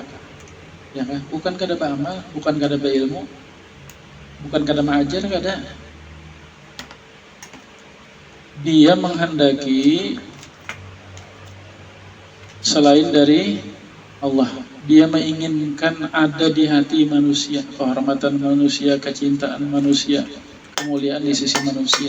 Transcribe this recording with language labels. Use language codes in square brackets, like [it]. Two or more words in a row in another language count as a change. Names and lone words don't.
[id] Ya kan? Bukan kada beramal, bukan kada berilmu, bukan kada mengajar, kada. Dia menghendaki selain dari Allah. Dia menginginkan ada di hati manusia kehormatan manusia, kecintaan manusia, kemuliaan di sisi manusia.